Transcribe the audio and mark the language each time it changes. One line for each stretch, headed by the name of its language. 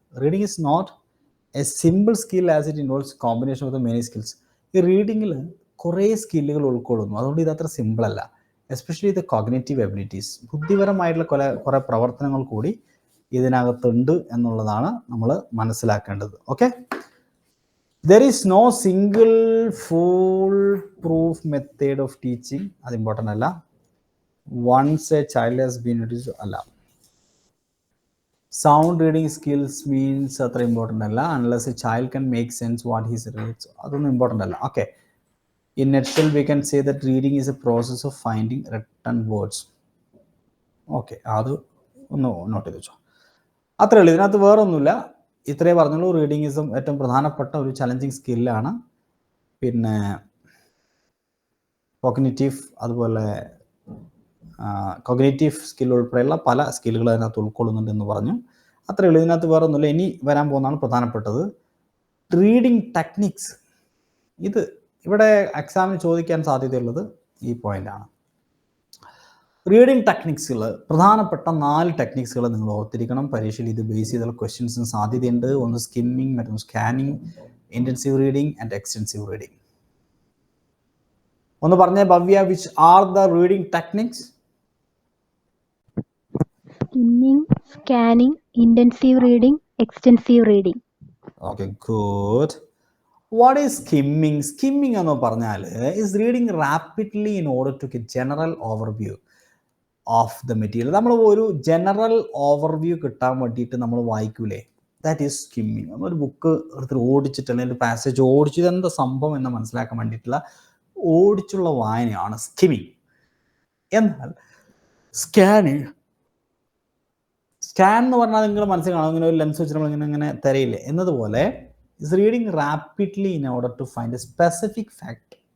English: Reading is not a simple skill as it involves combination of the many skills.
Malayalam: ഈ റീഡിങ്ങിൽ കുറേ സ്കില്ലുകൾ ഉൾക്കൊള്ളുന്നു, അതുകൊണ്ട് ഇതത്ര സിമ്പിളല്ല. Especially the cognitive abilities, ബുദ്ധിപരമായിട്ടുള്ള കുറേ പ്രവർത്തനങ്ങൾ കൂടി ഇതിനകത്തുണ്ട് എന്നുള്ളതാണ് നമ്മൾ മനസ്സിലാക്കേണ്ടത്.
English: Okay, there is no single fool proof method of teaching.
Malayalam: അത് ഇമ്പോർട്ടൻ്റ് അല്ല.
English: once a child has been introduced അല്ല. Sound reading skills means
Malayalam: അത്ര ഇമ്പോർട്ടൻ്റ് അല്ല.
English: unless a child can make sense what he's reads,
Malayalam: അതൊന്നും important അല്ല.
English: Okay, in nutshell we can say that reading is a process of finding written words.
Malayalam: Okay, അത് ഒന്ന് not ചെയ്ത് വെച്ചോ. അത്രേ ഉള്ളൂ, ഇതിനകത്ത് വേറെ ഒന്നുമില്ല. ഇത്രേ പറഞ്ഞുള്ളൂ. റീഡിങ് ഈസ് ഏറ്റവും പ്രധാനപ്പെട്ട ഒരു ചലഞ്ചിങ് സ്കില്ലാണ്. പിന്നെ കോഗ്നിറ്റീവ് അതുപോലെ കോഗ്നിറ്റീവ് സ്കിൽ ഉൾപ്പെടെയുള്ള പല സ്കില്ലുകൾ അതിനകത്ത് ഉൾക്കൊള്ളുന്നുണ്ട് എന്ന് പറഞ്ഞു. അത്രയേ ഉള്ളൂ, ഇതിനകത്ത് വേറെ ഒന്നുമില്ല. ഇനി വരാൻ പോകുന്നതാണ് പ്രധാനപ്പെട്ടത്, റീഡിങ് ടെക്നിക്സ്. ഇത് ഇവിടെ എക്സാമിന് ചോദിക്കാൻ സാധ്യതയുള്ളത് ഈ പോയിന്റാണ്. റീഡിങ് ടെക്നിക്സുകൾ, പ്രധാനപ്പെട്ട 4 ടെക്നിക്സുകൾ നിങ്ങൾ ഓർത്തിരിക്കണം. പരീക്ഷയിൽ ഇത് ബേസ് ചെയ്തുള്ള ക്വസ്റ്റ്യൻസിന് സാധ്യതയുണ്ട്. ഒന്ന് സ്കിമ്മിങ്, മറ്റൊന്ന് scanning, intensive reading and extensive reading. ഒന്ന് പറഞ്ഞേ Bhavya,
English: Which are the reading techniques? Skimming, scanning, intensive reading, extensive reading. Okay, good. What is skimming? Skimming
Malayalam: എന്ന് പറഞ്ഞാൽ
English: is reading rapidly in order to get general overview of the material.
Malayalam: നമ്മൾ ഒരു general overview കിട്ടാൻ വേണ്ടിയിട്ട് നമ്മൾ വായിക്കൂലേ,
English: That is skimming.
Malayalam: നമ്മളൊരു book എടുത്തിട്ട് ഓടിച്ചിട്ട് അല്ലെങ്കിൽ ഒരു പാസേജ് ഓടിച്ചിട്ട് എന്താ സംഭവം എന്ന് മനസ്സിലാക്കാൻ വേണ്ടിയിട്ടുള്ള ഓടിച്ചുള്ള വായനയാണ് സ്കിമ്മിങ്. എന്നാൽ സ്കാൻ എന്ന് പറഞ്ഞാൽ നിങ്ങൾ മനസ്സിൽ കാണും, ഇങ്ങനെ ഒരു ലെൻസ് വെച്ചിട്ട് നമ്മളിങ്ങനെ ഇങ്ങനെ തരയില്ലേ എന്നതുപോലെ
English: Is reading rapidly in order to find a specific fact.